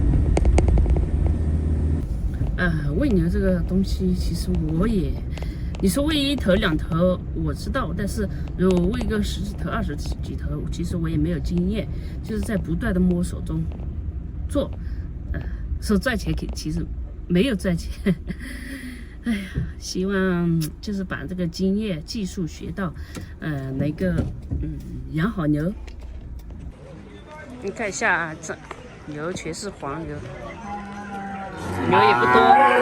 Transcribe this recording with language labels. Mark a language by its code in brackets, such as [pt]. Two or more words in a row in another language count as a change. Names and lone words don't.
[zh] 餵牛這個東西，其實我也，你說餵1頭2頭我知道，但是如果餵個10幾頭、20幾頭，其實我也沒有經驗，就是在不斷的摸索中做。說賺錢其實沒有賺錢。哎呀，希望就是把這個經驗、技術學到，能夠養好牛。你看一下啊，這牛全是黃牛，牛也不多。